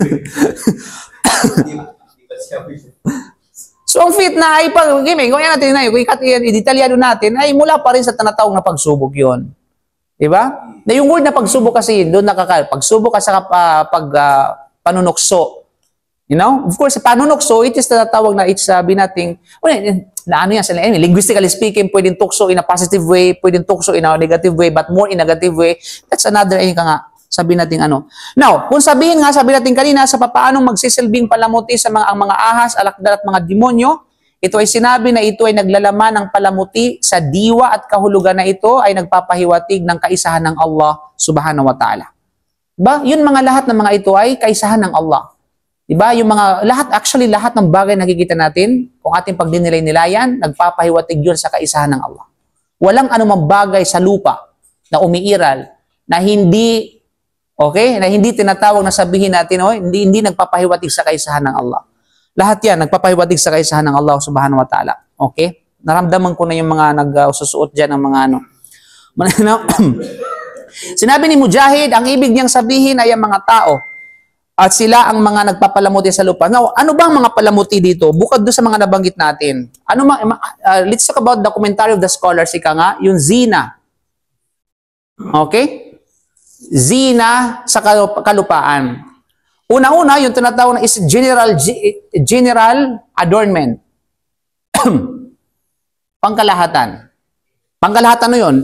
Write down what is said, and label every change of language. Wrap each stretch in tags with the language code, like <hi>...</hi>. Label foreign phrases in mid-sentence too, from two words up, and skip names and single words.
<tl>So, ang fitna ay kung yan natin na i-detalyado natin, ay mula pa rin sa tinatawag na pagsubok yun. Diba? Na yung word na pagsubok kasi, doon pagsubok kasi panunukso.</tl> <en>You know? Of course, panunukso, it is</en> <tl>tinatawag na sabi natin, na ano yan,</tl> <en>linguistically speaking,</en> <tl>pwedeng tukso</tl> <en>in a positive way,</en> <tl>pwedeng tukso</tl> <en>in a negative way, but more in a negative way. That's another,</en> <tl>sabi natin ano. Now, kung sabi natin kanina sa papaanong magsisilbing palamuti sa ang mga ahas, alakdal at mga demonyo, ito ay sinabi na ito ay naglalaman ng palamuti sa diwa at kahulugan na ito ay nagpapahiwatig ng kaisahan ng Allah</tl> <ar>سبحانه وتعالى.</ar> <tl>Diba? Yun mga lahat ng mga ito ay kaisahan ng Allah. Diba? Yung mga lahat ng bagay na nakikita natin, kung ating pagdinilay-nilayan, nagpapahiwatig yun sa kaisahan ng Allah. Walang anumang bagay sa lupa na umiiral na hindi na hindi tinatawag na sabihin natin, hindi nagpapahiwatig sa kaisahan ng Allah. Lahat yan, nagpapahiwatig sa kaisahan ng Allah</tl> <ar>سبحانه وتعالى.</ar> <tl>Okay? Naramdaman ko na yung mga nagsusuot dyan ng mga Sinabi ni Mujahid, ang ibig niyang sabihin ay ang mga tao at sila ang mga nagpapalamuti sa lupa. Now, ano bang mga palamuti dito? Bukod doon sa mga nabanggit natin.</tl> <en>Let's talk about the commentary of the scholars,</en> <tl>yung zina. Okay? Zina sa kalupaan. Una-una, yung tinatawag na</tl> <en>is general adornment.</en> <tl>Pangkalahatan. Pangkalahatan na yun.</tl>